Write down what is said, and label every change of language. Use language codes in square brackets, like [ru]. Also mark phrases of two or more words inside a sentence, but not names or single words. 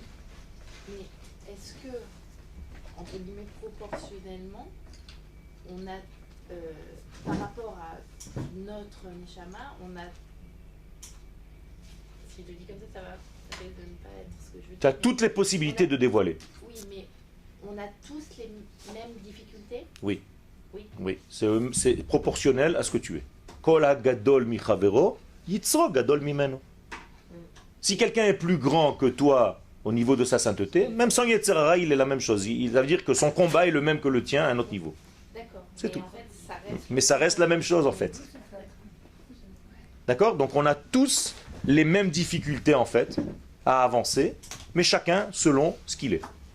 [fr] Mais est-ce que, entre guillemets, proportionnellement, on a, par rapport à notre Neshama, on a, si je le dis comme ça va peut-être ne pas être ce que je veux dire. Tu as toutes les possibilités de dévoiler. Oui, mais on a tous les mêmes difficultés. Oui. Oui. Oui, c'est proportionnel à ce que tu es. [he] כל גדול מחברו, יצרו גדול ממנו. [fr] Si quelqu'un est plus grand que toi au niveau de sa sainteté, même sans [he] יצר הרע, [fr] il est la même chose. Ça veut dire que son combat est le même que le tien à un autre niveau. D'accord. C'est tout. En fait, ça reste... Mais ça reste la même chose en fait. D'accord? Donc on a tous les mêmes difficultés en fait à avancer, mais chacun selon ce qu'il est.